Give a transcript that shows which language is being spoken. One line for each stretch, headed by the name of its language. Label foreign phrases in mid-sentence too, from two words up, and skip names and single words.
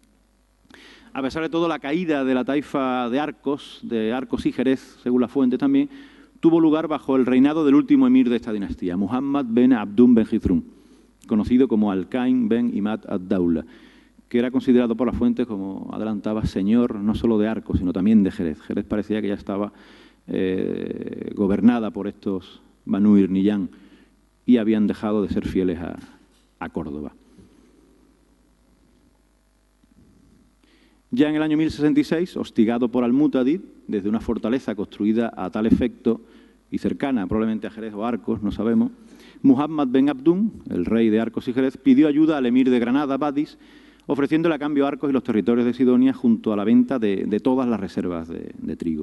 Spanish: A pesar de todo, la caída de la taifa de Arcos y Jerez, según la fuente también, tuvo lugar bajo el reinado del último emir de esta dinastía, Muhammad ben Abdun ben Jizrun, conocido como Al-Qaim ben Imad ad-Dawla, que era considerado por las fuentes, como adelantaba, señor no solo de Arcos, sino también de Jerez. Jerez parecía que ya estaba gobernada por estos Banu Irniyan y habían dejado de ser fieles a Córdoba. Ya en el año 1066, hostigado por Al-Mutadid, desde una fortaleza construida a tal efecto y cercana probablemente a Jerez o Arcos, no sabemos, Muhammad ben Abdun, el rey de Arcos y Jerez, pidió ayuda al emir de Granada, Badis, ofreciéndole a cambio Arcos y los territorios de Sidonia junto a la venta de todas las reservas de trigo.